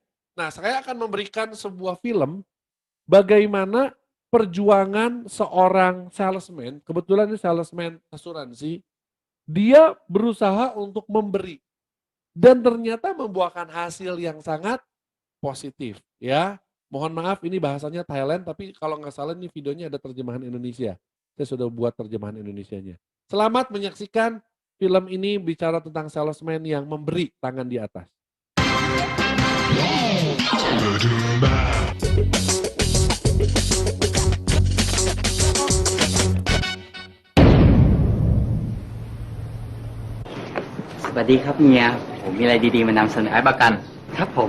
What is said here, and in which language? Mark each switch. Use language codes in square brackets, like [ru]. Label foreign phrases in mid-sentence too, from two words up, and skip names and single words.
[id] Nah, saya akan memberikan sebuah film bagaimana perjuangan seorang salesman, kebetulan ini salesman asuransi, dia berusaha untuk memberi dan ternyata membuahkan hasil yang sangat positif ya. Mohon maaf ini bahasanya Thailand, tapi kalau nggak salah ini videonya ada terjemahan Indonesia. Saya sudah buat terjemahan Indonesianya. Selamat menyaksikan film ini bicara tentang salesman yang memberi tangan di atas. [th] สวัสดีครับเฮียผมมีอะไรดีๆมานำเสนอขายประกันครับผม